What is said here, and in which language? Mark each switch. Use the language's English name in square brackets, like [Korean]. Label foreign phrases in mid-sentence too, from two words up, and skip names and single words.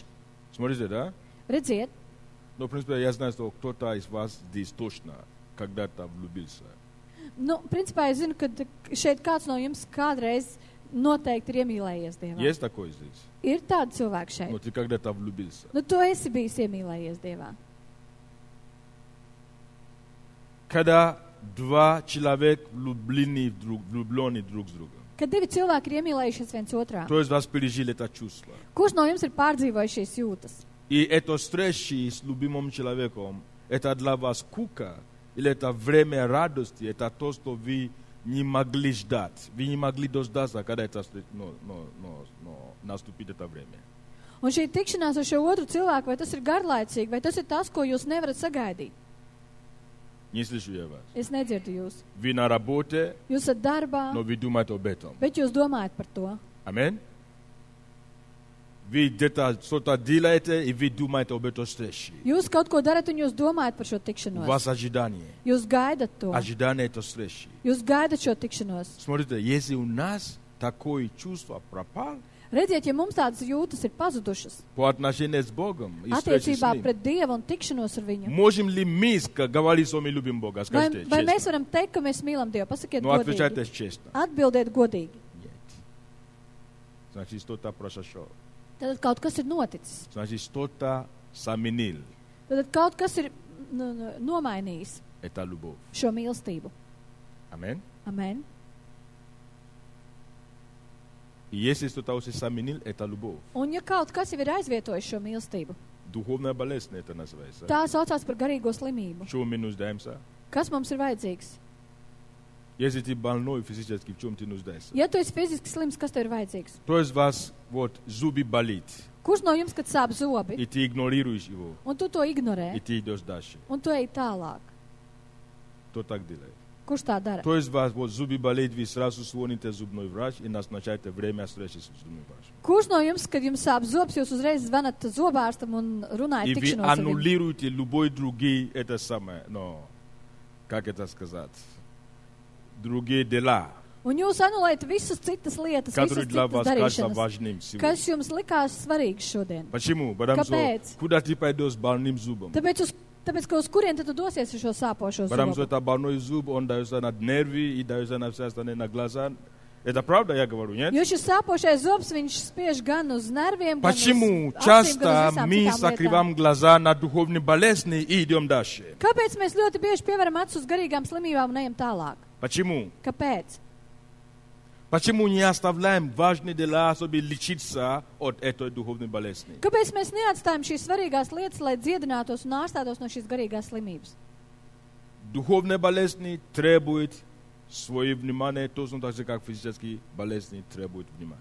[Russian] Смотрите, да? [Latvian] Redziet, [Russian] Ну, в принципе, я знаю, что кто-то из вас здесь точно когда-то влюбился. [Latvian] nu, principā es zinu, ka šeit kāds no jums kādreiz noteikti ir iemīlējies Dievā. [Russian] Есть такой здесь? [Latvian] Ir tādi cilvēki šeit. [Russian] Но ты когда-то влюбился. [Latvian] Nu, tu esi bijis iemīlējies Dievā. [Russian] Когда два человека влюблены друг с другом. [Latvian] Kad divi cilvēki ir iemīlējušies viens otrā, [Russian] Кто из вас пережил это чувство? [Latvian] kurš no jums ir pārdzīvojis šīs jūtas? [Russian] И эта встреча с любимым человеком, это для вас скука, или это время радости, это то, что вы не могли ждать. Вы не могли дождаться, когда это наступит это время. [Latvian] Un šī tikšanās ar šo otru cilvēku, vai tas ir garlaicīgi, vai tas ir tas, ko jūs nevarat sagaidīt? [Russian] Не слышу я вас. [Latvian] Es nedzirdu jūs. [Russian] Вы на работе, [Latvian] Jūs esat darbā, [Russian] но вы думаете об этом. [Latvian] bet jūs domājat par to. [Russian] Аминь? Ви что-то делаете, и вы думаете об этой встрече. [Latvian] Jūs kaut ko darat un jūs domājat par šo [Russian] У [Latvian] tikšanos. [Russian] вас ожидание. [Latvian] Jūs gaidat to. [Russian] Ожидание этой встречи. [Latvian] Jūs gaidat šo tikšanos. [Russian] Смотрите, если у нас такое чувство пропало, [Latvian] Redziet, ja mums tādas jūtas ir pazudušas [Russian] по отношению с Богом и встрече с [Latvian] attiecībā [Russian] Ним, [Latvian] pret Dievu un tikšanos ar viņu, [Russian] можем ли мы говорить, что мы любим Бога? Скажите [Latvian] vai mēs [Russian] честно. [Latvian] varam teikt, ka mēs mīlam Dievu? Pasakiet [Russian] Ну, отвечайте [Latvian] godīgi. [Russian] честно. [Latvian] Atbildiet godīgi. [Russian] Нет. Значит, что-то произошло. [Latvian] Tad kaut kas ir noticis. [Russian] Значит, что-то заменил. [Latvian] Tad kaut kas ir nomainījis [Russian] Это любовь. [Latvian] šo mīlestību. [Russian] Аминь. [Latvian] Amen. [Russian] И если что-то уже заменил, это любовь. [Latvian] Un ja kaut kas jau ir aizvietojis šo mīlestību, [Russian] Духовная болезнь это называется. [Latvian] tā saucās par garīgo slimību. [Russian] В чем мы нуждаемся? [Latvian] Kas mums ir vajadzīgs? [Russian] Если ты больной физически, в чем ты нуждаешься? [Latvian] Ja tu esi fiziski slims, kas tev ir vajadzīgs? [Russian] Кто из вас вот зубы болит, [Latvian] Kurš no jums, kad sāp zobi, [Russian] и ты игнорируешь его, [Latvian] un tu to [Russian] и [Latvian] ignorē, [Russian] ты идешь дальше? [Latvian] un tu ej tālāk? [Russian] Кто так делает? [Latvian] Kurš tā dara? [Russian] Кто из вас вот зубы болит, вы сразу звоните зубной врач и назначаете время встречи с зубным врачом? [Latvian] Kurš no jums, kad jums sāp zobs, jūs uzreiz zvanat zobārstam un [Russian] И [Latvian] runājat [Russian] вы [Latvian] tikšanos ar viņu? [Russian] аннулируете любой другие, это самое, но, как это сказать, другие дела, [Latvian] Un jūs anulējat visas citas lietas, [Russian] которые [Latvian] visas [Russian] для [Latvian] citas [Russian] вас кажутся [Latvian] darīšanas, [Russian] важным сегодня. [Latvian] kas jums likās svarīgs šodien. [Russian] Почему? Потому что [Latvian] Kāpēc? [Russian] куда ты пойдешь с больным зубом? [Latvian] Tāpēc, ka uz kurien tad tu dosies ar šo sāpošo [Russian] Потому что [Latvian] zobu? [Russian] это больной зуб, он дается на нервы и дается на все остальные, на глаза. Это правда, я говорю, нет? [Latvian] Jo šis sāpošais zobs, viņš spiež gan uz nerviem, gan [Russian] Почему [Latvian] uz acīm, [Russian] часто [Latvian] gan uz visām [Russian] мы [Latvian] citām lietām. [Russian] закрываем глаза на духовные болезни и идем дальше? [Latvian] Kāpēc mēs ļoti bieži pievaram acis uz garīgām slimībām un ejam tālāk? [Russian] Почему? [Latvian] Kāpēc? [Russian] Почему не оставляем важные дела, чтобы лечиться от этой духовной болезни? [Latvian] Kāpēc mēs neatstājam šīs svarīgās lietas, lai dziedinātos un ārstātos no šīs garīgās slimības? [Russian] Духовные болезни требуют свое внимание, точно так же, как физические болезни требуют внимания.